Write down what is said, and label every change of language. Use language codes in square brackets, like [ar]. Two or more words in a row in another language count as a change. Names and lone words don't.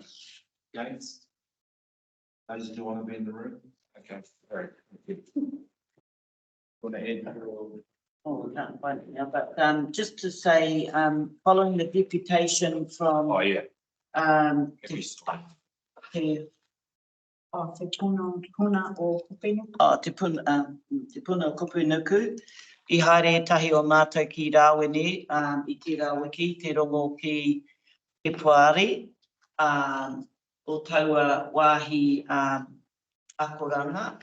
[en] Against? Those who want to be in the room? Okay, very good. Want to add? Oh, I can't find it now, but just to say, following the deputation from Oh, yeah. to [mi] Te puna o kupinu. Te puna o kupunuku, I haere tahi o mātou ki Rāwene, I te Rawiki, te rongo ki te Puari, o taua wāhi akoranga.